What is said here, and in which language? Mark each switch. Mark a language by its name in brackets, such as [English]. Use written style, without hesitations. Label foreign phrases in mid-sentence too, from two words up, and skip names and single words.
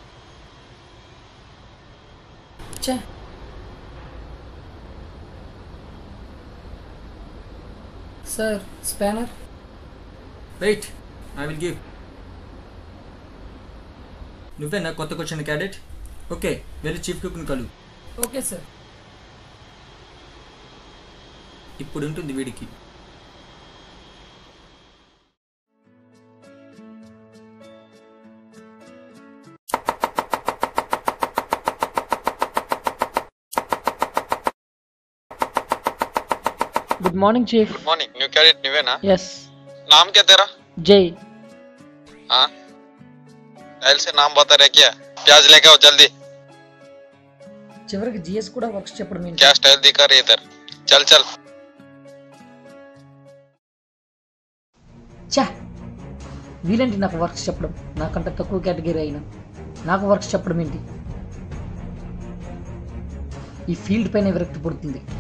[Telugu] చే సార్. స్పానర్. [English] wait, I will give. [Telugu] నువ్వేనా కొత్తగా వచ్చిన క్యాడెట్? ఓకే, వెళ్ళి చీఫ్ కుక్ని కలు. [English] okay sir. [Telugu] ఇప్పుడు ఉంటుంది వీడికి. [English] good morning chief. good morning. new cadet निवेना? यस. [Hindi] नाम क्या तेरा? जय. हाँ, टाइल से नाम बता रहे क्या? प्याज लेके आओ जल्दी. [Telugu] చివరికి జిఎస్ కూడా వర్క్స్ చెప్పడం ఏంటి? [Hindi] क्या स्टाइल दिखा रही है इधर? चल चल. [Telugu] చా, వీలేంటి నాకు వర్క్స్ చెప్పడం? నాకంటే తక్కువ కేటగిరీ అయినా నాకు వర్క్స్ చెప్పడం ఏంటి? ఈ ఫీల్డ్ పైన విరక్తి పుడుతుంది.